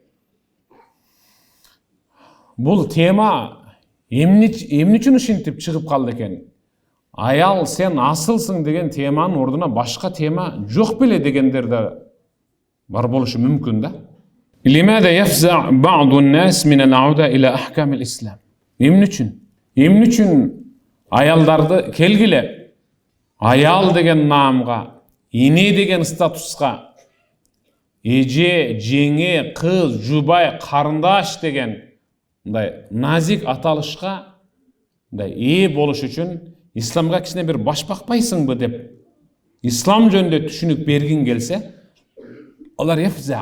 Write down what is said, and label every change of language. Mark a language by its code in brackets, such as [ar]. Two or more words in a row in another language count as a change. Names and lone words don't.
[ky] Бул тема эмне үчүн ушинтип чыгып калды экен? Аял сен асылсың деген теманын ордуна башка тема жок беле дегендер да бар болушу мүмкүн да. [ar] لماذا يفزع بعض الناس من العودة إلى أحكام الإسلام. [ky] Эмне үчүн аялдарды келгиле аял деген наамга, эне деген статуска, эже, жеңе, кыз, жубай, карындаш деген мындай назик аталышка мындай ээ болуш үчүн исламга кичине бир баш бакпайсыңбы деп ислам жөнүндө түшүнүк бергин келсе, алар яфза.